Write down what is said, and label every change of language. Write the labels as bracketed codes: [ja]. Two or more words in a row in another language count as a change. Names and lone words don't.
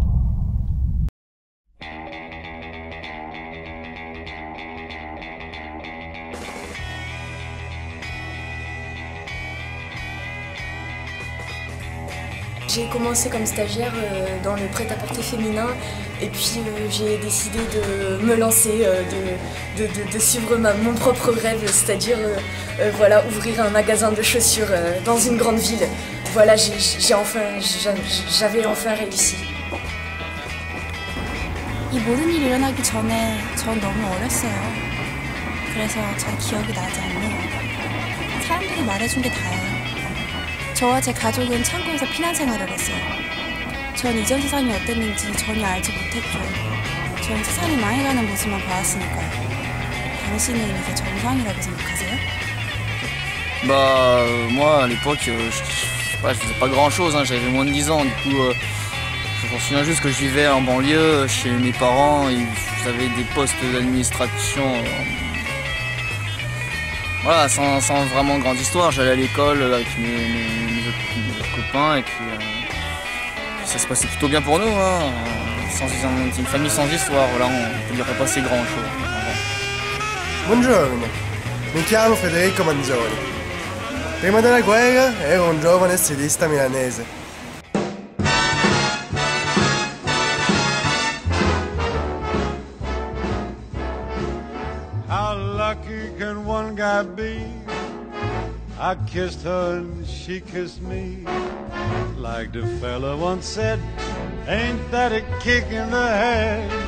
[fr] J'ai commencé comme stagiaire dans le prêt-à-porter féminin et puis j'ai décidé de me lancer, de suivre mon propre rêve, c'est-à-dire voilà, ouvrir un magasin de chaussures dans une grande ville. Voilà, j'avais enfin réussi. [ko] 이 모든 일이 일어나기 전에 전 너무 어렸어요. 그래서 잘 기억이 나지 않네요. 사람들이 말해준 게 다예요. 저와 제 가족은 창고에서 피난 생활을 했어요. 전 이전 세상이 어땠는지 전혀 알지 못했죠. 전 세상이 망해가는 모습만 봐왔으니까요. 당신은 이게 정상이라고 생각하세요? [fr] Bah, moi à l'époque, je faisais pas grand chose, hein, j'avais moins de 10 ans, du coup, je me souviens juste que je vivais en banlieue chez mes parents, ils avaient des postes d'administration. Voilà, sans vraiment grande histoire, j'allais à l'école avec mes autres copains et puis ça se passait plutôt bien pour nous, hein. Une famille sans histoire, voilà, on ne dirait pas si grand chose. [it] Buongiorno, mi chiamo Federico Manzoni. Prima della guerra ero un giovane stilista milanese. [en] How lucky can one guy be? I kissed her and she kissed me. Like the fella once said, ain't that a kick in the head?